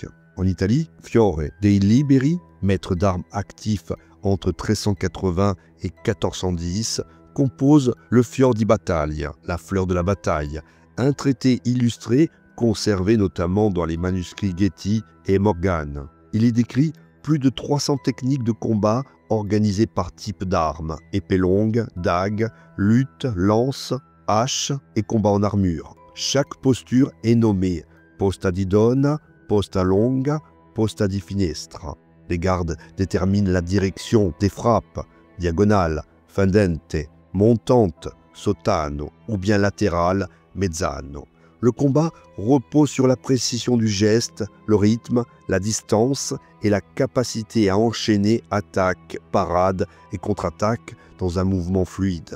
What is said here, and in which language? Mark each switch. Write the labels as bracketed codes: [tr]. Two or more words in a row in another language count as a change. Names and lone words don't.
[fr] En Italie, Fiore dei Liberi, maître d'armes actif entre 1380 et 1410, compose le Fior di Battaglia, la fleur de la bataille, un traité illustré conservé notamment dans les manuscrits Getty et Morgan. Il y décrit plus de 300 techniques de combat organisées par type d'armes, épée longue, dague, lutte, lance, hache et combat en armure. Chaque posture est nommée [it] posta di donna, posta longa, posta di finestra. [fr] Les gardes déterminent la direction des frappes, diagonale, fendente, montante, sottano, ou bien latérale, mezzano. Le combat repose sur la précision du geste, le rythme, la distance et la capacité à enchaîner attaque, parade et contre-attaque dans un mouvement fluide.